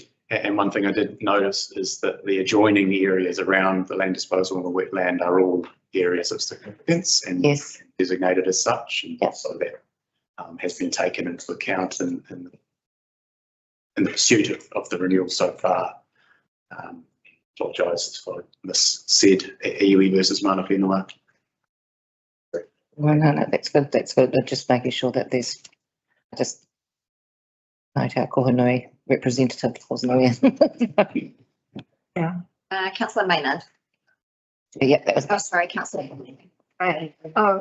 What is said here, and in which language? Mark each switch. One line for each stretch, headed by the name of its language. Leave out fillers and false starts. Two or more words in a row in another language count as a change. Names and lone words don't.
English: And one thing I did notice is that the adjoining areas around the land disposal and the wetland are all areas of significance and Yes. designated as such. And Yep. so that has been taken into account in the pursuit of the renewal so far. Apologise for missaid iwi versus
Māori: mana whenua.
English: No, that's good. That's good. Just making sure that there's just note our Kohanui representative wasn't there. councillor Maynard. Yeah, that was. Oh, sorry, councillor. Oh,